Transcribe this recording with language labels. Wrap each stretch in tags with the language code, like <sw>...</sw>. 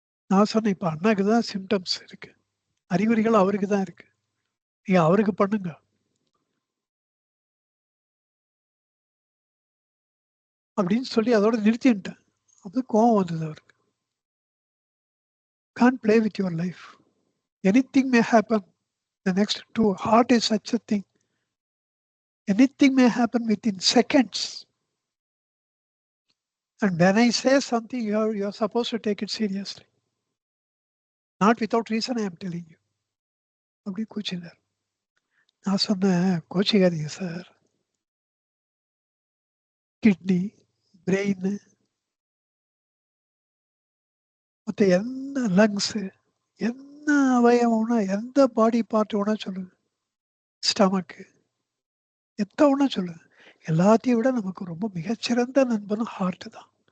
<ta>நான் சொன்னேன், இப்போ அண்ணாக்கு தான் சிம்டம்ஸ் இருக்கு, அறிகுறிகள் அவருக்கு தான் இருக்கு, நீங்க அவருக்கு பண்ணுங்க அப்படின்னு சொல்லி அதோட நிறுத்திட்டேன். அப்படி கோவம் வந்தது அவருக்கு.</ta> <en>Can't play with your life. Anything may happen. The next two, heart is such a thing. Anything may happen within seconds. And when I say something, you're supposed to take it seriously. Not without reason, I am telling you.</en> <ta>அப்படி கூச்சினார். நான் சொன்னேன், கோச்சிக்காதீங்க sir, kidney, brain, மற்ற எந்த lungs, என்ன அவயவம்னா எந்த body part வேணா சொல்லுங்க, ஸ்டமக்கு எத்த ஒன்றா சொல்லுங்க, எல்லாத்தையும் விட நமக்கு ரொம்ப மிகச்சிறந்த நண்பனும் ஹார்ட் தான்.</ta>